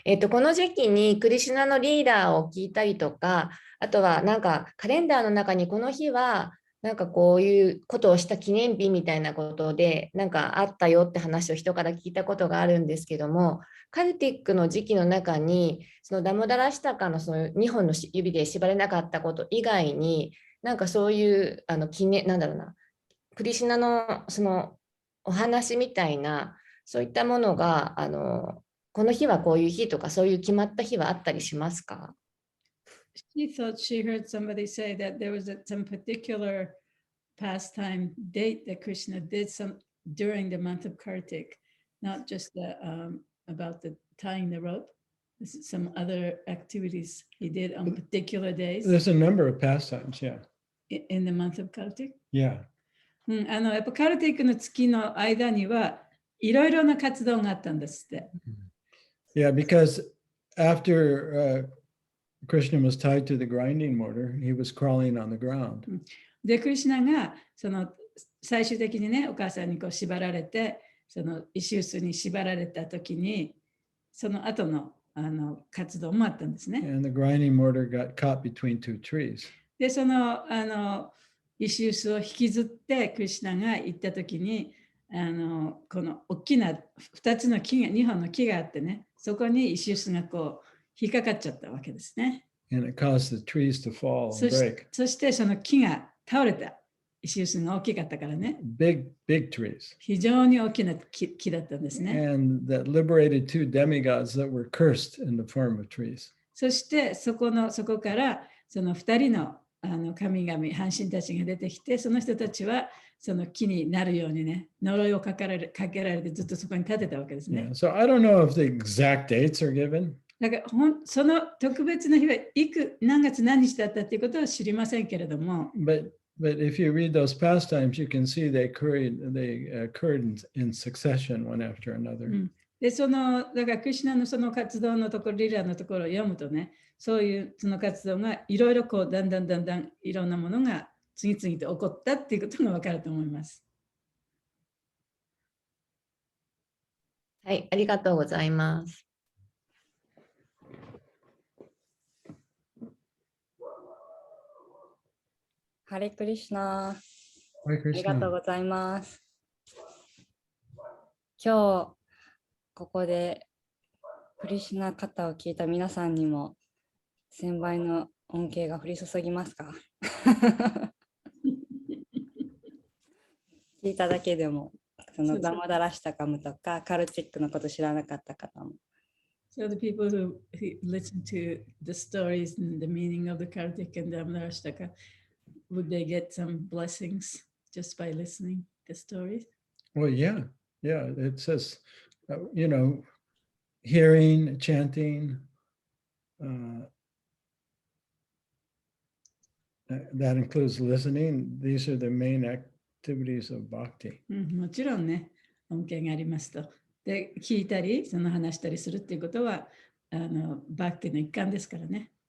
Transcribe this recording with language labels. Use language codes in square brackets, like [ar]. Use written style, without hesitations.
[ja] この時期にクリシュナのリーダーを聞いたりとか、あとはなんかカレンダーの中にこの日はなんかこういうことをした記念日みたいなことでなんかあったよって話を人から聞いたことがあるんですけども、カルティックの時期の中にそのダモダラシタカのその2本の指で縛れなかったこと以外になんかそういう記念なんだろうな、クリシュナのそのお話みたいなそういったものがこの日はこういう日とかそういう決まった日はあったりしますか？ [en] She thought she heard somebody say that there was some particular pastime date that Krishna did some during the month of Kartik, not just about the tying the rope. Some other activities he did on particular days. There's a number of pastimes, yeah. In the month of Kartik? Yeah. [ja] やっぱカルティックの月の間にはいろいろな活動があったんですって。 [en] Yeah, because after Krishna was tied to the grinding mortar, he was crawling on the ground. [ja] で、クリシュナがその最終的にね、お母さんにこう縛られて、その石臼に縛られた時に、その後の活動もあったんですね。 [en] And the grinding mortar got caught between two trees. [ja] で、その石臼を引きずってクリシュナが行った時に、この大きな2つの木が、2本の木があってね、そこに石臼がこう引っかかっちゃったわけですね。 [en] And it caused the trees to fall and break. [ja] そしてその木が倒れた。石臼が大きかったからね。 [en] Big trees. [ja] 非常に大きな木だったんですね。 [en] And that liberated two demigods that were cursed in the form of trees. [ja] そしてそこからその2人の神々、半神たちが出てきて、その人たちはその木になるようにね、呪いをかけられてずっとそこに立てたわけですね。 [en] Yeah. So I don't know if the exact dates are given. [ja] だからその特別な日は何月何日だったっていうことは知りませんけれども。 [en] But if you read those pastimes, you can see they occurred in succession one after another. [ja] で、だからクリシュナのその活動のところ、リラのところを読むとね、そういうその活動がいろいろこうだんだんいろんなものが次々と起こったっていうことがわかると思います。はい、ありがとうございます。ハレクリシュナ。あ [en] Hare [ja] りがとう [en] Krishna. [ja] ございます。今日ここでクリシュナ方を聞いた皆さんにも1000倍の恩恵が降り注ぎますか？聞いただけでも、そのダモダラシタカムとかカルチックのこと知らなかった方も。 [en] So the people who listen to the stories and the meaning of the Kartik and Damodara would they get some blessings just by listening to the stories? Well, yeah. It says, hearing, chanting, that includes listening. These are the main activities of bhakti. [ja] もちろんね、恩恵がありますと。で、聞いたり、その話したりするっていうことは、バクティの一環ですからね。